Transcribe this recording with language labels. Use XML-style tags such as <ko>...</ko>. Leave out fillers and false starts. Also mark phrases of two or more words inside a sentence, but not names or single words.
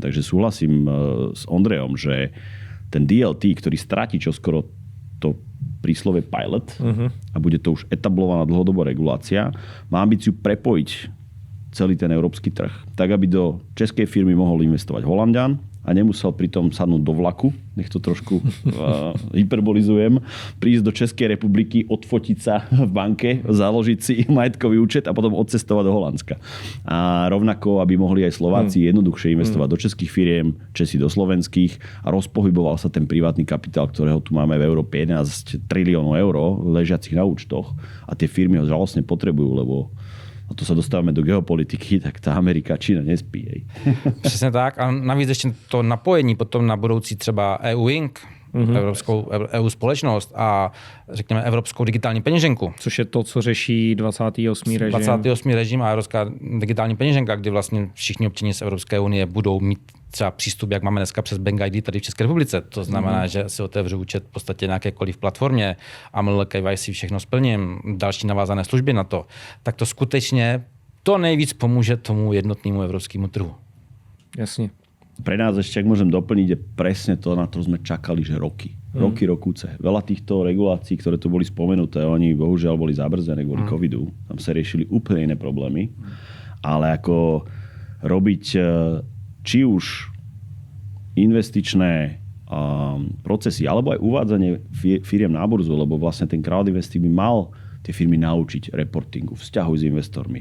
<sk>Takže súhlasím s Ondrejom, že ten DLT, ktorý stratí čoskoro to príslove pilot a bude to už etablovaná dlhodobá regulácia, má ambíciu prepojiť celý ten európsky trh, tak aby do českej firmy mohol investovať Holanďan a nemusel pritom sadnúť do vlaku, nech to trošku hyperbolizujem, prísť do Českej republiky, odfotiť sa v banke, založiť si majetkový účet a potom odcestovať do Holandska. A rovnako, aby mohli aj Slováci jednoduchšie investovať do českých firiem, Česi do slovenských a rozpohyboval sa ten privátny kapitál, ktorého tu máme v Európe 11 triliónov eur ležiacich na účtoch a tie firmy ho žalostne potrebujú, lebo a</sk> <cs>to se dostáváme do geopolitiky, tak ta Amerika, Čína nespí.</cs> <sk>Hej.</sk> <cs>Přesně tak. A navíc ještě to napojení potom na budoucí třeba EU Inc., Evropskou EU společnost a řekněme Evropskou digitální peněženku. Což je to, co řeší 28. režim. 28. režim a Evropská digitální peněženka, kdy vlastně všichni občané z Evropské unie budou mít třeba přístup, jak máme dneska přes Bank ID tady v České republice. To znamená, že si otevřu účet v podstatě na jakékoliv platformě, AML, KYC, všechno splním, další navázané služby na to. Tak to skutečně to nejvíc pomůže tomu jednotnému evropskému trhu. Jasně.</cs> <sk>Pre nás ešte, ak môžem doplniť, je presne to, na to sme čakali, že roky. Rokúce. Veľa týchto regulácií, ktoré tu boli spomenuté, oni bohužiaľ boli zabrzené kvôli covidu. Tam sa riešili úplne iné problémy. Ale ako robiť či už investičné procesy, alebo aj uvádzanie firiem na burzu, lebo vlastne ten</sk> <en>crowd investing</en> <sk>by mal tie firmy naučiť reportingu, vzťahu s investormi.</sk>